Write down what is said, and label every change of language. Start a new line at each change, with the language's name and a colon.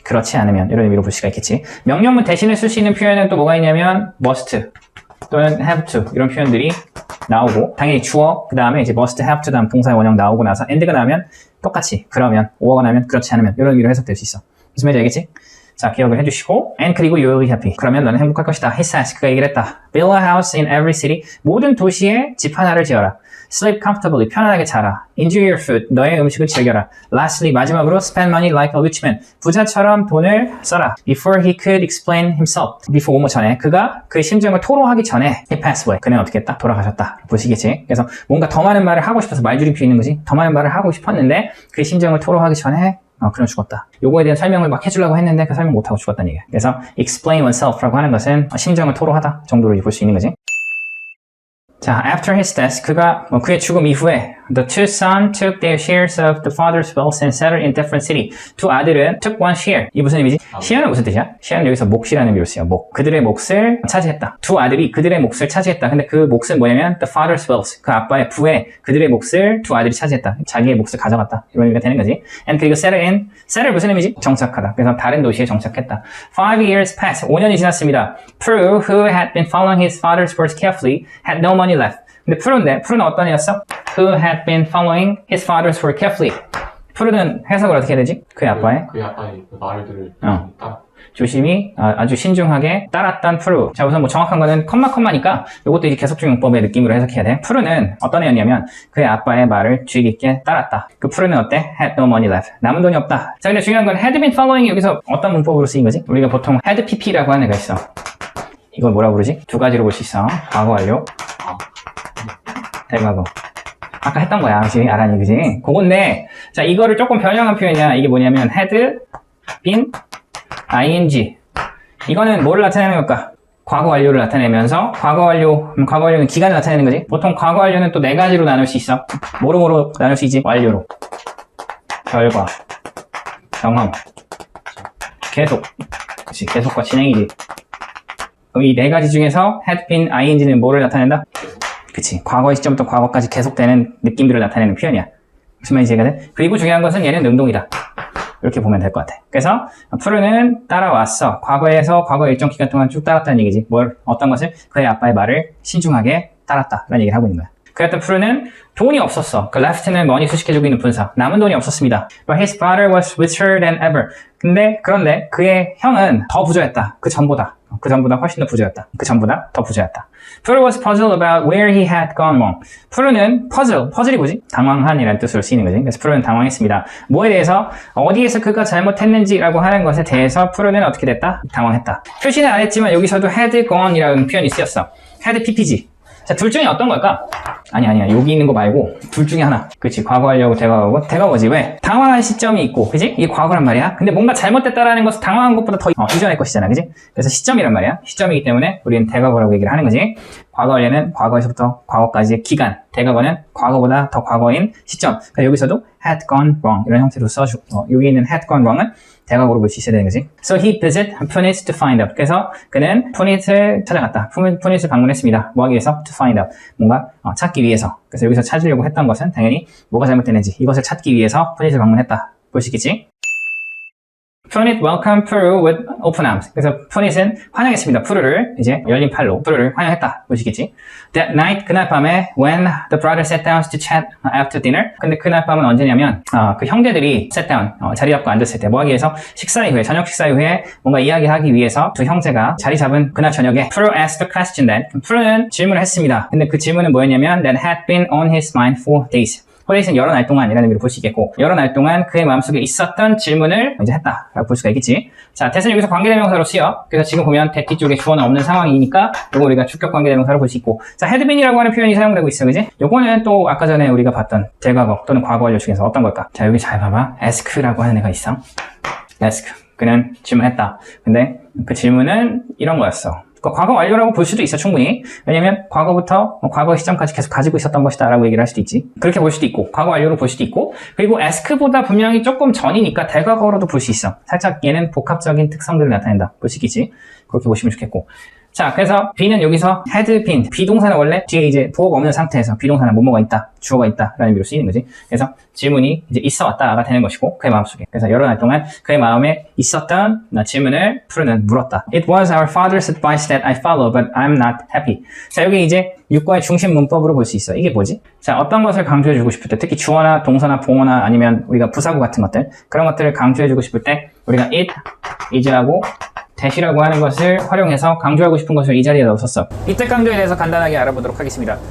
Korean: 그렇지 않으면 이런 의미로 볼 수가 있겠지. 명령문 대신에 쓸 수 있는 표현은 또 뭐가 있냐면 must 또는 have to 이런 표현들이 나오고, 당연히 주어 그 다음에 이제 must have to 다음 동사의 원형 나오고 나서 and가 나오면 똑같이 그러면, or가 나오면 그렇지 않으면 이런 의미로 해석될 수 있어. 무슨 말인지 알겠지? 자, 기억을 해주시고,
English: and
Korean: 그리고
English: you will be happy.
Korean: 그러면 너는 행복할 것이다.
English: He says,
Korean: 그가 얘기를 했다.
English: Build a house in every city.
Korean: 모든 도시에 집 하나를 지어라.
English: Sleep comfortably.
Korean: 편안하게 자라.
English: Enjoy your food.
Korean: 너의 음식을 즐겨라.
English: Lastly,
Korean: 마지막으로
English: spend money like a rich man.
Korean: 부자처럼 돈을 써라.
English: Before he could explain himself.
Korean: Before 뭐뭐 전에. 그가 그의 심정을 토로하기 전에
English: he passed away.
Korean: 그는 어떻게 했다? 돌아가셨다. 보시겠지? 그래서 뭔가 더 많은 말을 하고 싶어서 말줄임 피우는 거지. 더 많은 말을 하고 싶었는데 그의 심정을 토로하기 전에 그는 죽었다. 요거에 대한 설명을 막 해주려고 했는데 그 설명 못하고 죽었다는 얘기야. 그래서 explain oneself라고 하는 것은 심정을 토로하다 정도로 볼 수 있는 거지. 자,
English: after his death,
Korean: 그의 죽음 이후에
English: the two sons took their shares of the father's wealth and settled in different city.
Korean: 두 아들은
English: took one share.
Korean: 이게 무슨 의미지? share는 무슨 뜻이야? share는 여기서 몫이라는 의미로 쓰여. 목. 그들의 몫을 차지했다. 두 아들이 그들의 몫을 차지했다. 근데 그 몫은 뭐냐면
English: the father's wealth.
Korean: 그 아빠의 부에 그들의 몫을 두 아들이 차지했다. 자기의 몫을 가져갔다. 이런 의미가 되는 거지. And 그리고 settle 무슨 의미지? 정착하다. 그래서 다른 도시에 정착했다.
English: 5 years passed.
Korean: 5년이 지났습니다.
English: Prue, who had been following his father's words carefully, had no money left.
Korean: 근데 프루는 어떤 애였어?
English: Who had been following his father's word carefully.
Korean: 프루는 해석을 어떻게 해야 되지? 그의 아빠의 그 말들을 조심히 아주 신중하게 따랐던 프루. 자, 우선 뭐 정확한 거는 컴마니까 이것도 이제 계속적 용법의 느낌으로 해석해야 돼. 프루는 어떤 애였냐면 그의 아빠의 말을 주의 깊게 따랐다. 그 프루는 어때?
English: Had no money left.
Korean: 남은 돈이 없다. 자, 근데 중요한 건 had been following 여기서 어떤 문법으로 쓰인 거지? 우리가 보통 had pp라고 하는 애가 있어. 이걸 뭐라 부르지? 두 가지로 볼 수 있어. 과거 완료. 대과거. 아까 했던 거야. 그치? 아란이, 그지? 그건데, 자, 이거를 조금 변형한 표현이야. 이게 뭐냐면, had been ing. 이거는 뭐를 나타내는 걸까? 과거 완료를 나타내면서, 과거 완료는 기간을 나타내는 거지? 보통 과거 완료는 또 네 가지로 나눌 수 있어. 뭐로 나눌 수 있지? 완료로. 결과. 경험. 계속. 그치? 계속과 진행이지. 그럼 이 네 가지 중에서 had been ing는 뭐를 나타낸다? 그치. 과거의 시점부터 과거까지 계속되는 느낌들을 나타내는 표현이야. 무슨 말인지 이해가 돼? 그리고 중요한 것은 얘는 능동이다. 이렇게 보면 될 것 같아. 그래서 프루는 따라왔어. 과거에서 과거의 일정 기간 동안 쭉 따랐다는 얘기지. 어떤 것을? 그의 아빠의 말을 신중하게 따랐다. 라는 얘기를 하고 있는 거야. 그랬던 프루는 돈이 없었어. 그 left는 money 수식해주고 있는 분사. 남은 돈이 없었습니다.
English: But his brother was richer than ever.
Korean: 그런데 그의 형은 더 부자였다. 그 전보다 훨씬 더 부자였다. 그 전보다 더 부자였다.
English: Prue was puzzled about where he had gone wrong.
Korean: 프루는 퍼즐이 뭐지? 당황한이라는 뜻으로 쓰이는 거지. 그래서 프루는 당황했습니다. 뭐에 대해서? 어디에서 그가 잘못했는지라고 하는 것에 대해서 프루는 어떻게 됐다? 당황했다. 표시는 안 했지만 여기서도 had gone이라는 표현이 쓰였어. had ppg. 자, 둘 중에 어떤 걸까? 아니야. 여기 있는 거 말고 둘 중에 하나. 그치, 과거 하려고 대과거고. 대과거지. 왜? 당황한 시점이 있고, 그치? 이게 과거란 말이야. 근데 뭔가 잘못됐다라는 것은 당황한 것보다 더 이전의 것이잖아, 그치? 그래서 시점이란 말이야. 시점이기 때문에 우리는 대과거라고 얘기를 하는 거지. 과거 원래는 과거에서부터 과거까지의 기간, 대과거는 과거보다 더 과거인 시점. 그러니까 여기서도 had gone wrong 이런 형태로 써주고, 여기 있는 had gone wrong은 대과거로 볼 수 있어야 되는 거지.
English: So he visited Punit to find out.
Korean: 그래서 그는 푸닛을 찾아갔다. 푸닛을 방문했습니다. 뭐 하기 위해서?
English: To find out.
Korean: 뭔가 찾기 위해서. 그래서 여기서 찾으려고 했던 것은 당연히 뭐가 잘못됐는지 이것을 찾기 위해서 푸닛을 방문했다. 볼 수 있겠지?
English: Punit welcomed Puru with open arms.
Korean: 그래서 푸닛은 환영했습니다. 푸르를 이제 열린 팔로 푸르를 환영했다. 보시겠지?
English: That night,
Korean: 그날 밤에
English: when the brothers sat down to chat after dinner.
Korean: 근데 그날 밤은 언제냐면 그 형제들이 sat down, 자리 잡고 앉았을 때 뭐 하기 위해서 식사 이후에 저녁 식사 이후에 뭔가 이야기하기 위해서 두 형제가 자리 잡은 그날 저녁에
English: Puru asked the question then.
Korean: 푸르는 질문을 했습니다. 근데 그 질문은 뭐였냐면
English: that had been on his mind for days.
Korean: 홀데이는 여러 날 동안이라는 의미로 볼 수 있겠고 여러 날 동안 그의 마음속에 있었던 질문을 이제 했다라고 볼 수가 있겠지. 자, that은 여기서 관계대명사로 쓰여. 그래서 지금 보면 that 뒤쪽에 주어는 없는 상황이니까 이거 우리가 주격 관계대명사로 볼 수 있고 자, had been이라고 하는 표현이 사용되고 있어. 그지? 요거는 또 아까 전에 우리가 봤던 대과거 또는 과거 완료 중에서 어떤 걸까? 자, 여기 잘 봐봐. ask라고 하는 애가 있어. ask. 그는 질문했다. 근데 그 질문은 이런 거였어. 과거 완료라고 볼 수도 있어, 충분히. 왜냐면 과거부터 과거 시점까지 계속 가지고 있었던 것이다 라고 얘기를 할 수도 있지. 그렇게 볼 수도 있고 과거 완료로 볼 수도 있고 그리고 ask보다 분명히 조금 전이니까 대과거로도 볼 수 있어. 살짝 얘는 복합적인 특성들을 나타낸다. 볼 수 있겠지. 그렇게 보시면 좋겠고 자, 그래서 be는 여기서 had been, 비동사는 원래 뒤에 이제 부호가 없는 상태에서 비동사는 뭐뭐가 있다, 주어가 있다 라는 의미로 쓰이는 거지. 그래서 질문이 이제 있어 왔다가 되는 것이고 그의 마음속에. 그래서 여러 날 동안 그의 마음에 있었던 질문을 푸르는 물었다.
English: It was our father's advice that I follow, but I'm not happy.
Korean: 자, 여기 이제 육과의 중심 문법으로 볼 수 있어. 이게 뭐지? 자, 어떤 것을 강조해주고 싶을 때, 특히 주어나 동사나 봉어나 아니면 우리가 부사구 같은 것들, 그런 것들을 강조해주고 싶을 때 우리가 it, is라고 that이라고 하는 것을 활용해서 강조하고 싶은 것을 이 자리에 넣었었어. 이때 강조에 대해서 간단하게 알아보도록 하겠습니다.